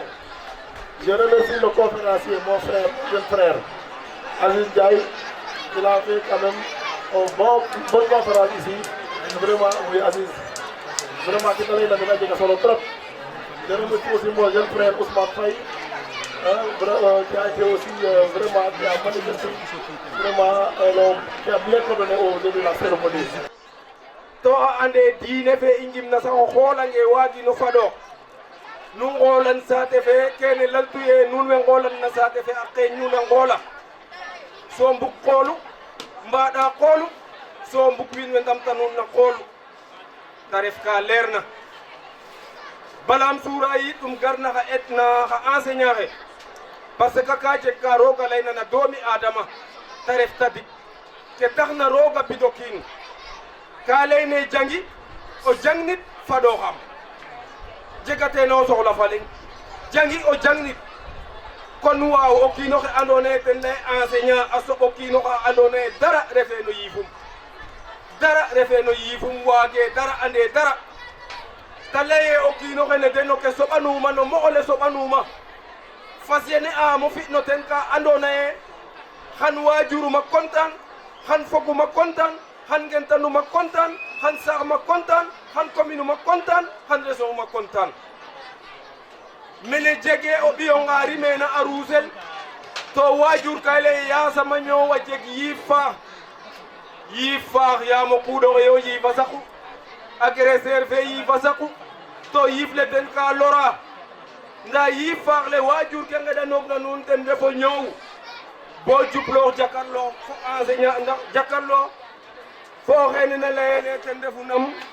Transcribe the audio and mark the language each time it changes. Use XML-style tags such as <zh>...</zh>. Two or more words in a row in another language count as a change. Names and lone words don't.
<fr>Je remercie le conférencier, mon frère, jeune frère, Aziz Ndiaye, il a fait quand même une bonne conférence ici. Vraiment, oui Aziz. Vraiment, qui Je remercie aussi mon jeune frère Ousmane Faye, qui a été aussi vraiment, qui a manifesté, vraiment, qui a bien coordonné au début de la cérémonie.</fr> <srr>To ande diine fe i njimna sax o xoolange waagino fado nu ngoolan saate fe kene laltu ye nuun we ngoolan na saate fe a qeeñ nuun a ngoola so mbug qoolu mbaɗa qoolu so mbug wiin we ndamta nuun na qoolu ta ref ka leer na balam suura yi ɗum garna xa etna xa enseignant xe</srr> <fr>parce que</fr> <srr>ka jeg ka rooga layna na doomi adama ta ref tadik ke taxna rooga bido kiin ka layne jangi o jang nit fado xam jegate no soxla fa leŋ jangi o jang nit kon waaw o kiino xe andoona yee ten lay enseignant a soɓ o kiino xa andoona yee dara refee no yiifum dara refee no yiifum waagee dara andee dara ta laye o kiino xe ne den o ke soɓanuuma no moxo le soɓanuuma fas yéene mo fi no ten ka andoona yee xan waajuruma kontaan xan foguma kontaan xan ngentanuma kontaan xan saaxma kontaan xan commune uma kontaan xan région uma kontaan mene jege o ɓiyo nga rimena a ruusel to waajur ka lay yaasama ñoowa jeg yiif faax yaam o kuuɗoxe yo yiifa saqu agresseur fe yiifa saqu to yiif le ten ka lora nda yiif faax le waajur ke ngeɗanoogna nuun ten refo ñoow bo jubloox jakarloox fo enseignant ndax jakarloox fo o xeene na layene ten refu nam</srr>